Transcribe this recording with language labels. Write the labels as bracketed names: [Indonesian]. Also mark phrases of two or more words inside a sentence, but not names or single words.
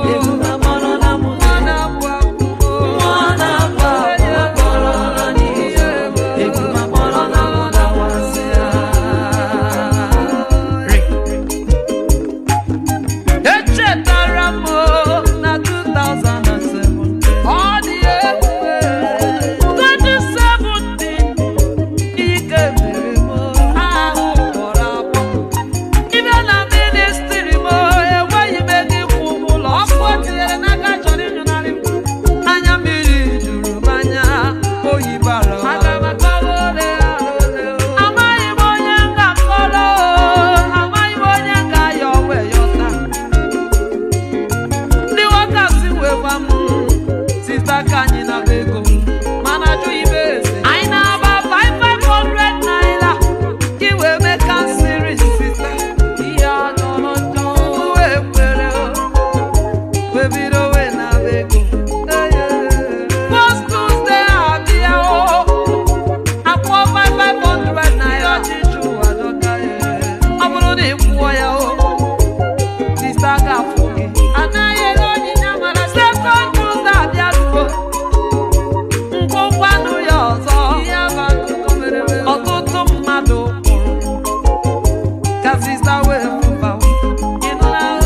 [Igbo] Ebube akpọrọla m, eh. Mmụọ na-apụ apụ, akpọrọla n'Ijeọma. Ebube akpọrọla m, lawa sị ya. Echetara m o, na two thousand and seven. Ọ dị ebube. Twenty seventeen, ike mere m o, ahụ kpọrọ akpọ. Ị bịa na ministry m o, enweghị m ego ịkwụ ụgwọ ụlọ. Ọkụ o tinyere n'aka chọrọ ịnyụnarị m. Anya mmiri juru m anya, oyi bara m. Aga m akọrọ ole ya na ole o. Amaghị m onye m ga-akọrọ o, amaghị m onye m ga-ayọ wee yọta. Ndị workers wee gwa m, "Sister, ka anyị naba ego." Mana ajụghị m eze. Anyị na-agba five, five hundred naira. Ka i wee mee counseling, sister. Ihe a jọrọ njọ. M wee kwere o, wee bido wee naba ego. [English] First Tuesday [Igbo] abịa o, akwụọ five, five hundred naira. Ọ bụrụ na ị kwụọ ya o, sister ga-afụ gị. Anaghị ere onyinye amara. [English] Second Tuesday [Igbo] abịa ruo, Ngwụkwanụ ya ọzọ. Ọtụtụ mmadụ kwụrụ. Ka sista wee fụba. Ị nụla?